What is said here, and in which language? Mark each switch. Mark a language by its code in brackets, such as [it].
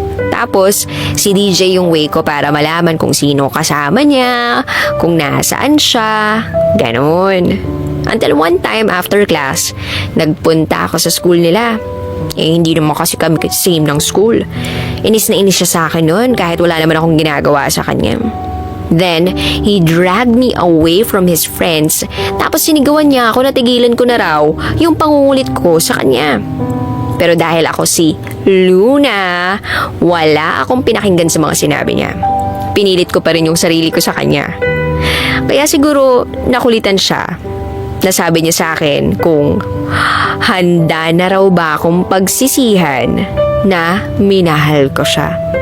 [tl] Tapos, si DJ yung way ko para malaman kung sino kasama niya, kung nasaan siya, ganon. [en] Until one time after class, [tl] nagpunta ako sa school nila. Eh, hindi naman kasi kami same ng school. Inis na inis siya sa akin noon kahit wala naman akong ginagawa sa kanya. [en] Then, he dragged me away from his friends. [tl] Tapos sinigawan niya ako na tigilan ko na raw yung pangungulit ko sa kanya. Pero dahil ako si Luna, wala akong pinakinggan sa mga sinabi niya. Pinilit ko pa rin yung sarili ko sa kanya. Kaya siguro nakulitan siya. Nasabi niya sa akin kung handa na raw ba akong pagsisihan na minahal ko siya.